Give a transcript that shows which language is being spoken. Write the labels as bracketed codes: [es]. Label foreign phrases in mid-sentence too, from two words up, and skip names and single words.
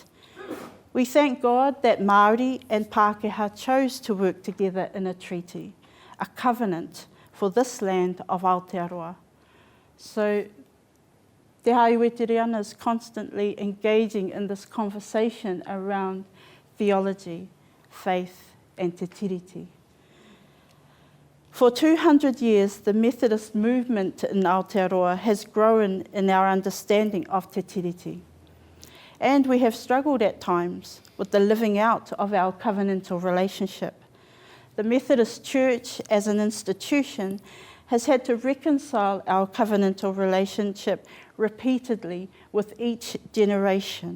[en] We thank God that Māori and Pākehā chose to work together in a treaty, a covenant for this land of Aotearoa. So Te Hāhi Wetiri Ana is constantly engaging in this conversation around theology, faith, and te tiriti. For 200 years, the Methodist movement in Aotearoa has grown in our understanding of te tiriti. And we have struggled at times with the living out of our covenantal relationship. The Methodist Church as an institution has had to reconcile our covenantal relationship repeatedly with each generation.